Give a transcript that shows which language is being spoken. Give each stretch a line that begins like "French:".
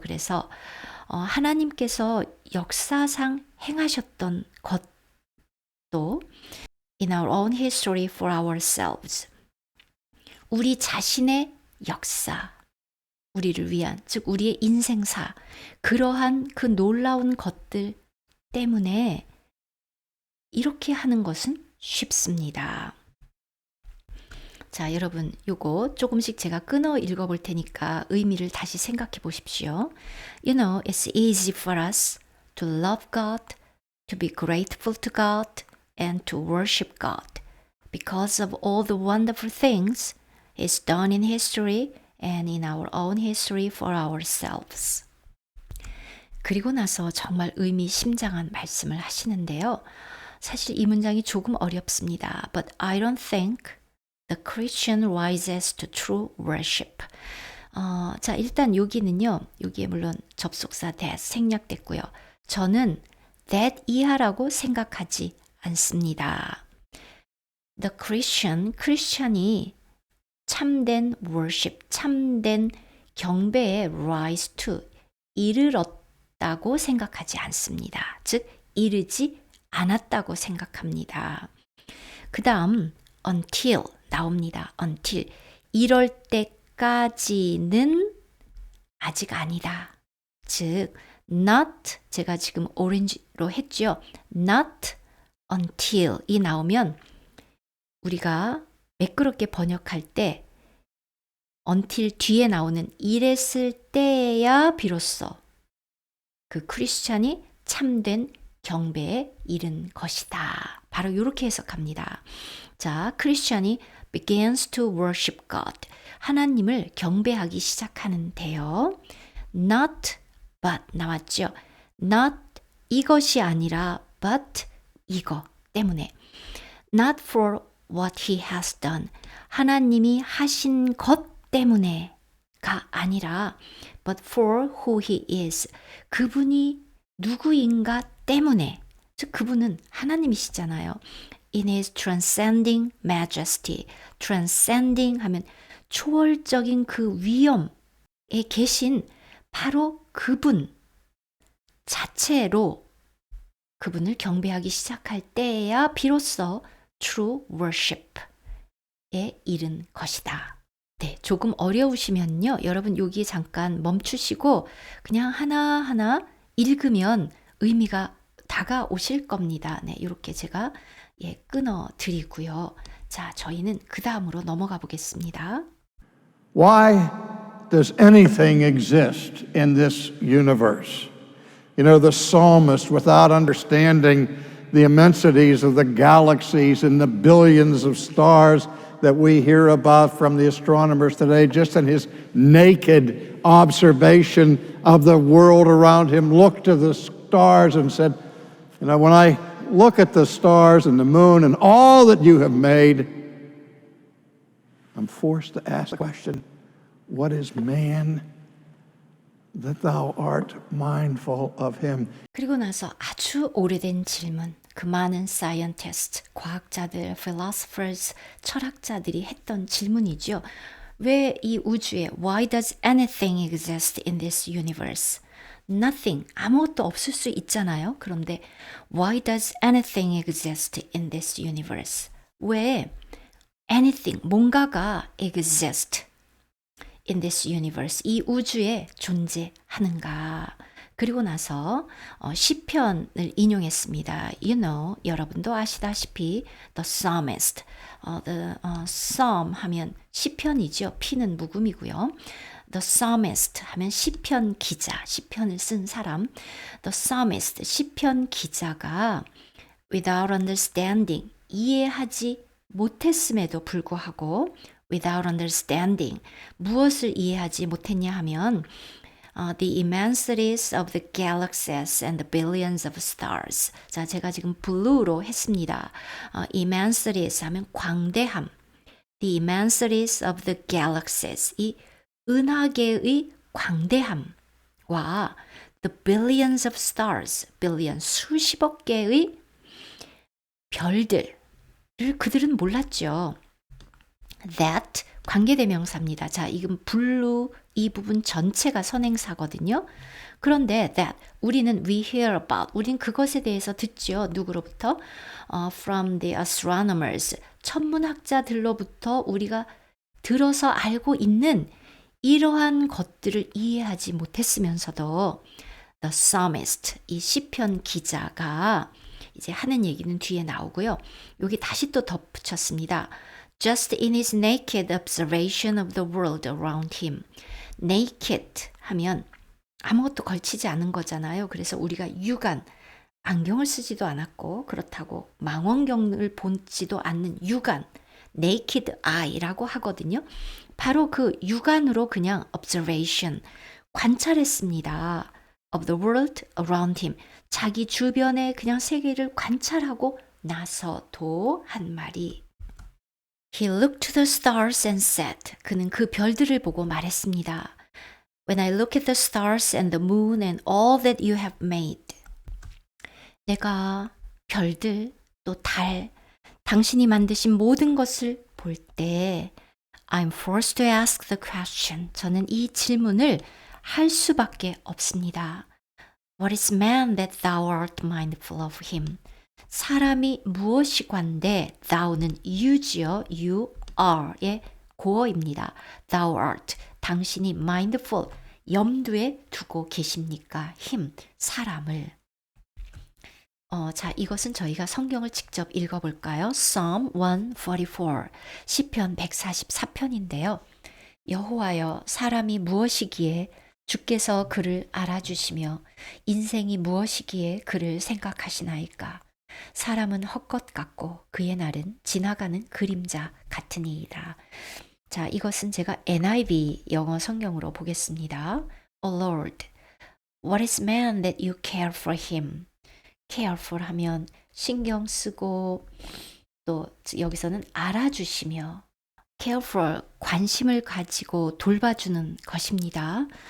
Korean: 그래서 하나님께서 역사상 행하셨던 것도
English: in our own history for ourselves.
Korean: 우리 자신의 역사, 우리를 위한, 즉 우리의 인생사, 그러한 그 놀라운 것들 때문에 이렇게 하는 것은 쉽습니다. 자, 여러분, 요거 조금씩 제가 끊어 읽어볼 테니까 의미를 다시 생각해 보십시오.
English: You know, it's easy for us to love God, to be grateful to God, and to worship God because of all the wonderful things He's done in history and in our own history for ourselves.
Korean: 그리고 나서 정말 의미심장한 말씀을 하시는데요. 사실 이 문장이 조금 어렵습니다.
English: But I don't think the Christian rises to true worship.
Korean: 자, 일단 여기는요. 여기에 물론 접속사 that 생략됐고요. 저는 that 이하라고 생각하지 않습니다. The Christian, 크리스천이 참된 worship, 참된 경배에 rise to, 이르렀다고 생각하지 않습니다. 즉, 이르지 않았다고 생각합니다. 그 다음, until 나옵니다. until. 이럴 때까지는 아직 아니다. 즉, not, 제가 지금 오렌지로 했죠. not until 이 나오면 우리가 매끄럽게 번역할 때 until 뒤에 나오는 이랬을 때야 비로소 그 크리스찬이 참된 경배에 이른 것이다. 바로 이렇게 해석합니다. 자, 크리스찬이
English: begins to worship God.
Korean: 하나님을 경배하기 시작하는데요. Not but 나왔죠. Not 이것이 아니라 but 이거 때문에.
English: Not for what he has done.
Korean: 하나님이 하신 것 때문에가 아니라
English: but for who he is.
Korean: 그분이 누구인가 때문에. 즉 그분은 하나님이시잖아요.
English: In his transcending majesty.
Korean: transcending 하면 초월적인 그 위엄에 계신 바로 그분 자체로 그분을 경배하기 시작할 때야 비로소 true worship에 이른 것이다. 네, 조금 어려우시면요. 여러분 여기에 잠깐 멈추시고 그냥 하나하나 읽으면 의미가 다가오실 겁니다. 네, 이렇게 제가 끊어 드리고요. 자, 저희는 그 다음으로 넘어가 보겠습니다.
English: Why does anything exist in this universe? You know, the psalmist, without understanding the immensities of the galaxies and the billions of stars that we hear about from the astronomers today, just in his naked observation of the world around him, looked to the stars and said, you know, when I look at the stars and the moon and all that you have made, I'm forced to ask the question, what is man that thou art mindful of him?
Korean: 그리고 나서 아주 오래된 질문. 그 많은 scientists, 과학자들, philosophers, 철학자들이 했던 질문이죠. 왜 이 우주에
English: Why does anything exist in this universe?
Korean: Nothing, 아무것도 없을 수 있잖아요. 그런데
English: Why does anything exist in this universe?
Korean: 왜 anything, 뭔가가
English: exist in this universe,
Korean: 이 우주에 존재하는가? 그리고 나서 시편을 인용했습니다.
English: You know,
Korean: 여러분도 아시다시피
English: the psalmist,
Korean: the psalm 하면 시편이죠. 피는 묵음이고요. The psalmist 하면 시편 기자, 시편을 쓴 사람.
English: The psalmist,
Korean: 시편 기자가
English: without understanding,
Korean: 이해하지 못했음에도 불구하고
English: without understanding,
Korean: 무엇을 이해하지 못했냐 하면
English: the immensities of the galaxies and the billions of stars.
Korean: 자, 제가 지금 blue로 했습니다. immensities 하면 광대함.
English: The immensities of the galaxies.
Korean: 이 은하계의 광대함과
English: the billions of stars.
Korean: billion, 수십억 개의 별들을 그들은 몰랐죠. That, 관계대명사입니다. 자, 이건 blue 이 부분 전체가 선행사거든요. 그런데 that, 우리는
English: we hear about,
Korean: 우린 그것에 대해서 듣죠. 누구로부터?
English: From the astronomers,
Korean: 천문학자들로부터 우리가 들어서 알고 있는 이러한 것들을 이해하지 못했으면서도
English: the psalmist,
Korean: 이 시편 기자가 이제 하는 얘기는 뒤에 나오고요. 여기 다시 또 덧붙였습니다.
English: Just in his naked observation of the world around him.
Korean: naked 하면 아무것도 걸치지 않은 거잖아요. 그래서 우리가 육안, 안경을 쓰지도 않았고 그렇다고 망원경을 보지도 않는 육안, naked eye라고 하거든요. 바로 그 육안으로 그냥 observation, 관찰했습니다.
English: of the world around him.
Korean: 자기 주변의 그냥 세계를 관찰하고 나서도 한 말이
English: He looked to the stars and said,
Korean: 그는 그 별들을 보고 말했습니다.
English: When I look at the stars and the moon and all that you have made.
Korean: 내가 별들, 또 달, 당신이 만드신 모든 것을 볼 때
English: I'm forced to ask the question.
Korean: 저는 이 질문을 할 수밖에 없습니다.
English: What is man that thou art mindful of him?
Korean: 사람이 무엇이관데 thou는 you지요. you are의 고어입니다. thou art, 당신이 mindful, 염두에 두고 계십니까? him, 사람을. 자, 이것은 저희가 성경을 직접 읽어볼까요? Psalm 144, 시편 144편인데요. 여호와여, 사람이 무엇이기에 주께서 그를 알아주시며 인생이 무엇이기에 그를 생각하시나이까? 사람은 헛것 같고 그의 날은 지나가는 그림자 같으니이다. 자, 이것은 제가 NIV 영어 성경으로 보겠습니다.
English: O Lord, what is man that you care for him?
Korean: careful 하면 신경 쓰고 또 여기서는 알아주시며 careful, 관심을 가지고 돌봐주는 것입니다.